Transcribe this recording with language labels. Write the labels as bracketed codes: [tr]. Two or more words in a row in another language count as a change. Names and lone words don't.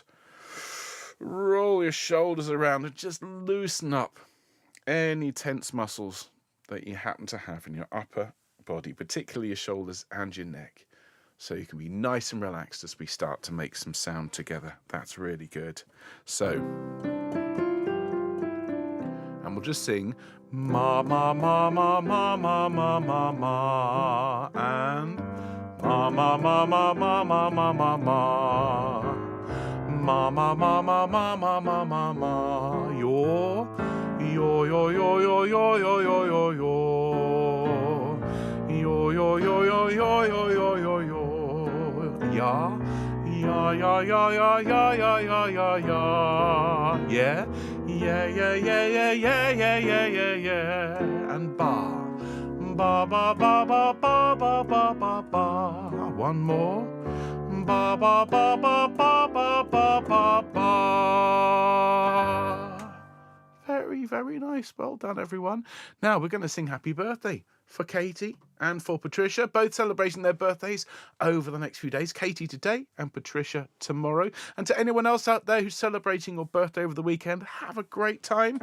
[en] Roll your shoulders around and just loosen up any tense muscles that you happen to have in your upper body, particularly your shoulders and your neck, so you can be nice and relaxed as we start to make some sound together. That's really good. So, and we'll just sing ma ma ma ma ma ma ma ma ma and ma ma ma ma ma ma ma ma ma ma ma ma ma ma ma ma ma ma yo yo yo yo yo yo yo yo yo yo yo yo yo yo yo yo yo yo yo ya ya ya ya ya ya ya ya ya ya yeah yeah yeah yeah yeah yeah yeah yeah yeah yeah and ba ba ba ba ba ba ba ba ba ba one more ba ba ba ba ba ba ba ba ba. Very, very nice. Well done, everyone. Now we're going to sing happy birthday for Katie and for Patricia, both celebrating their birthdays over the next few days. Katie today and Patricia tomorrow. And to anyone else out there who's celebrating your birthday over the weekend, have a great time.